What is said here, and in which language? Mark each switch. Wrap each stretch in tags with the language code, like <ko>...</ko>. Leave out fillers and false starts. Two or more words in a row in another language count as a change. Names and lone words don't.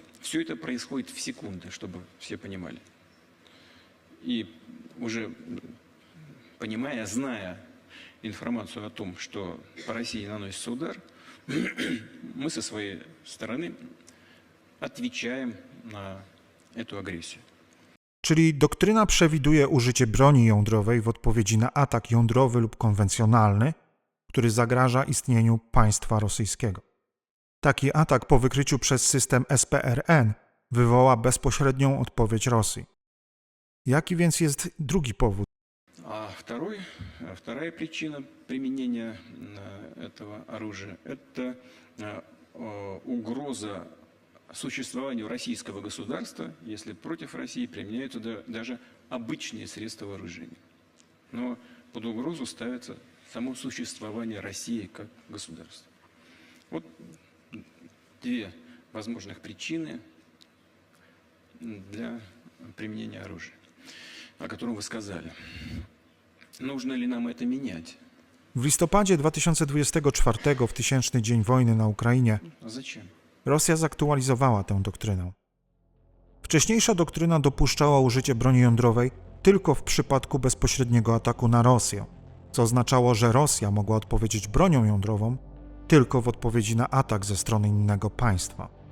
<ru>Все это происходит в секунды, чтобы все понимали. И уже понимая, зная информацию о том, что по России наносится удар, мы со своей стороны отвечаем на эту агрессию.</ru> <pl>Czyli doktryna przewiduje użycie broni jądrowej w odpowiedzi na atak jądrowy lub konwencjonalny, który zagraża istnieniu państwa rosyjskiego. Taki atak po wykryciu przez system SPRN wywoła bezpośrednią odpowiedź Rosji. Jaki więc jest drugi powód?</pl> <ru>Вторая причина применения этого оружия – это угроза существованию российского государства, если против России применяются даже обычные средства вооружения. но под угрозу ставится само существование России как государства. Вот две возможных причины для применения оружия, о котором вы сказали. Нужно ли нам это менять?</ru> <pl>W listopadzie 2024, w 1000 dzień wojny na Ukrainie,</pl> <ru>А зачем?</ru> <pl>Rosja zaktualizowała tę doktrynę. Wcześniejsza doktryna dopuszczała użycie broni jądrowej tylko w przypadku bezpośredniego ataku na Rosję, co oznaczało, że Rosja mogła odpowiedzieć bronią jądrową tylko w odpowiedzi na atak ze strony innego państwa.</pl>